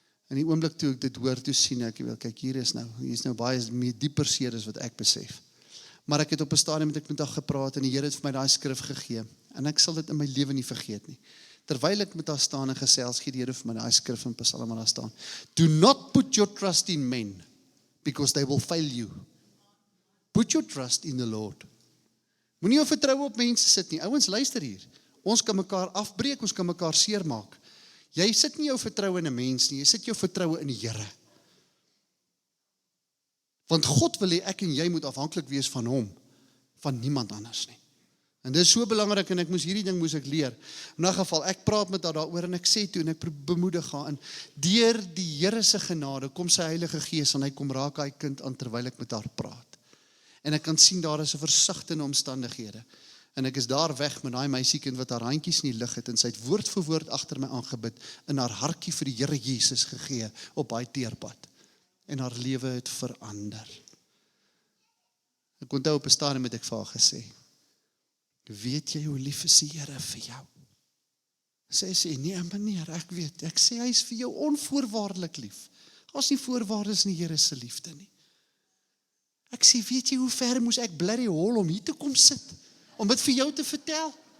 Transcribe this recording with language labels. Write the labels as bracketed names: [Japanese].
[Afrikaans] In die oomblik toe ek dit hoor, toe sien ek, kyk, hier is nou baie meer dieper seer as wat ek besef. Maar ek het op 'n stadium met haar gepraat, en die Here het vir my daai skrif gegee, en ek sal dit in my lewe nie vergeet nie. Terwyl ek met haar staan en gesels, gee die Here vir my daai skrif in Psalm daar staan. [English] Do not put your trust in men, because they will fail you. Put your trust in the Lord. [Afrikaans] Moenie jou vertroue op mense sit nie. Ouens, luister hier. Ons kan mekaar afbreek, ons kan mekaar seermaak. Jy sit nie jou vertroue in 'n mens nie, jy sit jou vertroue in die Here. Want God wil hê ek en jy moet afhanklik wees van hom, van niemand anders nie. En dit is so belangrik, en hierdie ding moes ek leer. In 'n geval, ek praat met haar daaroor, en ek sê toe, en ek bemoedig haar, en deur die Here se genade, kom sy Heilige Gees, en hy kom raak hy kind aan, terwyl ek met haar praat. En ek kan sien, daar is 'n versigtende omstandighede. En ek is daar weg met daai meisiekind, wat haar handjies in die lug het, en sy het woord vir woord agter my aangebid, en haar hartjie vir die Here Jesus gegee, op daai teerpad. En haar lewe het verander. Ek onthou op 'n stadium het ek vir haar gesê, weet jy hoe lief is die Here vir jou? Sy sê, nee meneer, ek weet, ek sê, hy is vir jou onvoorwaardelik lief. Daar's nie voorwaardes in die Here se liefde nie. Ek sê, weet jy hoe ver moes ek blerry hol om hier te kom sit, om dit vir jou te vertel?